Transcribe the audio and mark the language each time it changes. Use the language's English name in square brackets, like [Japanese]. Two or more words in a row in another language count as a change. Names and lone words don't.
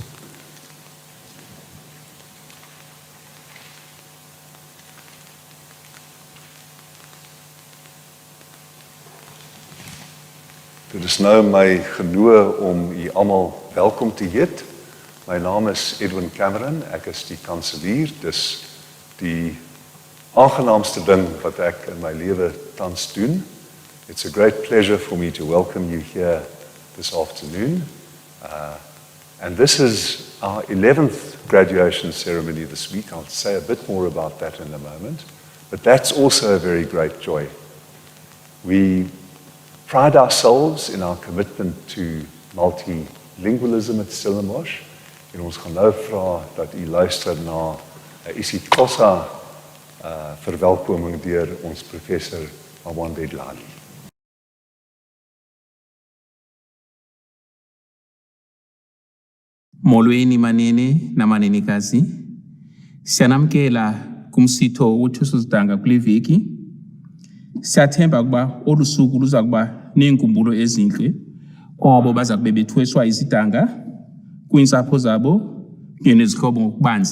[Afrikaans] Dit is nou my genoeg om u almal welkom te heet. My naam is Edwin Cameron, ek is die kanselier. Dis die aangenaamste ding wat ek in my lewe tans doen. [English] It's a great pleasure for me to welcome you here this afternoon. And this is our 11th graduation ceremony this week. I'll say a bit more about that in a moment. But that's also a very great joy. We pride ourselves in our commitment to multilingualism at Stellenbosch. [Afrikaans] En ons gaan nou vra dat u luister na 'n isiXhosa verwelkoming deur ons professor Mawande Dlali. [Xhosa] Molweni manene namanenekazi, siyanamkela kumsitho wothuso sidanga kule veki. Siyathemba ukuba olu suku luza kuba neenkumbulo ezinhle kwabo baza kube bethweswa izidanga kwiintsapho zabo kunye nezihlobo ngokubanzi.